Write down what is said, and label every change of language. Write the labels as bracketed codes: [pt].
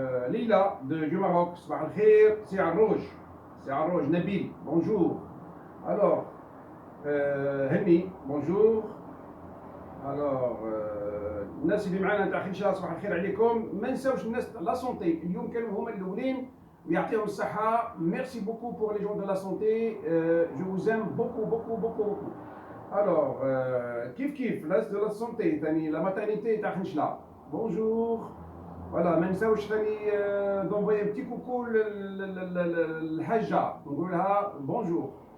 [fr] Lila du Maroc, [ar] صباح الخير. [fr] C'est Arrouj, Nabil, bonjour. Alors, Henni, bonjour. Alors, [ar] الناس اللي معنا تاع خنشلا صباح الخير عليكم. ما نساوش الناس لا سونتي اليوم كانوا هما الاولين ويعطيهم الصحة. [fr] Merci beaucoup pour les gens de la santé. Je vous aime beaucoup. Alors, [ar] كيف الناس [fr] de la santé [ar] ثاني [fr] la maternité [ar] تاع خنشلا. [fr] Bonjour. Voilà, [ar] ما نساوش ثاني [fr] d'envoyer un petit coucou [ar] للحاجة نقول لها [fr] bonjour.